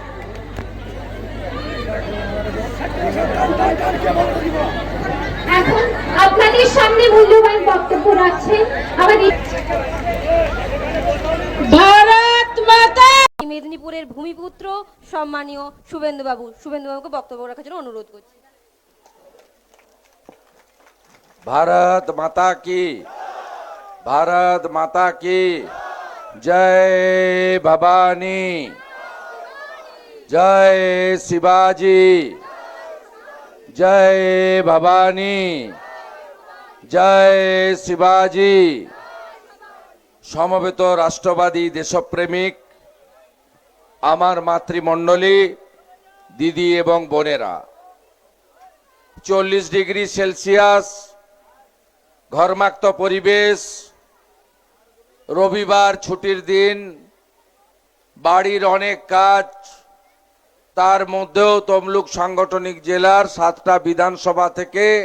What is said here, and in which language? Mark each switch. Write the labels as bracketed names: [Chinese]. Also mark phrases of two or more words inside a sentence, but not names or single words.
[Bangla] এখন আপনাদের সামনে মূল্যবান বক্তব্য রাখছেন আমাদের ভারত মাতা। মেদিনীপুরের ভূমিপুত্র সম্মানীয় শুভেন্দুবাবুকে বক্তব্য রাখার জন্য অনুরোধ করছি। [Hindi] भारत माता की, भारत माता की जय भवानी, जय शिवाजी, जय भवानी, [Bangla] জয় শিবাজি। সমবেত রাষ্ট্রবাদী দেশপ্রেমিক আমার মাতৃমণ্ডলী, দিদি এবং বোনেরা, 40 ডিগ্রি সেলসিয়াস ঘর্মাক্ত পরিবেশ, রবিবার ছুটির দিন, বাড়ির অনেক কাজ, তার মধ্যেও তমলুক সাংগঠনিক জেলার 7টা বিধানসভা থেকে